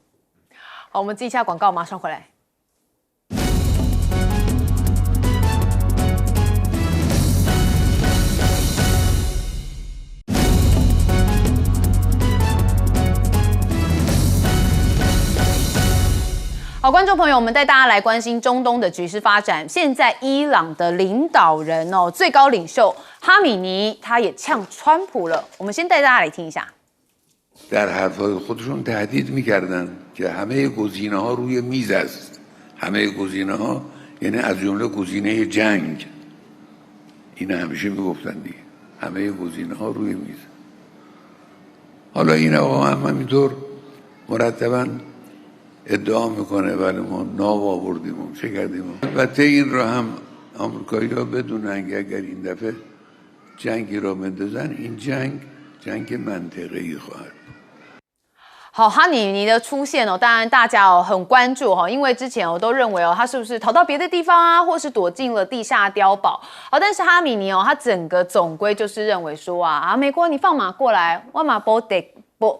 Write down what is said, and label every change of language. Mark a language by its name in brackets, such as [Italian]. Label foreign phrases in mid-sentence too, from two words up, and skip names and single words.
[Chinese] 好，我们记一下广告，马上回来。好，观众朋友，我们带大家来关心中东的局势发展。现在伊朗的领导人最高领袖哈米尼，他也呛川普了。我们先带大家来听一下。 [Persian] در حرفهای خودشون تهدید می‌کردن که همه گزینه‌ها روی میز است. همه گزینه‌ها یعنی از جمله گزینه جنگ. این همیشه میگفتن دیگه. همه گزینه‌ها روی میز. حالا این آقا هم همینطور مرتباً ادعا میکنه ولی ما ناب آوردیم چه کردیم. البته این را هم آمریکایی‌ها بدونن که اگر این دفعه جنگی را بندازن این جنگ جنگ منطقه‌ای خواهد. [Chinese] 好，哈米尼的出现哦，当然大家很关注哈，因为之前都认为他是不是逃到别的地方啊，或是躲进了地下碉堡。好，但是哈米尼他整个总归就是认为说美国你放马过来，我马不得不。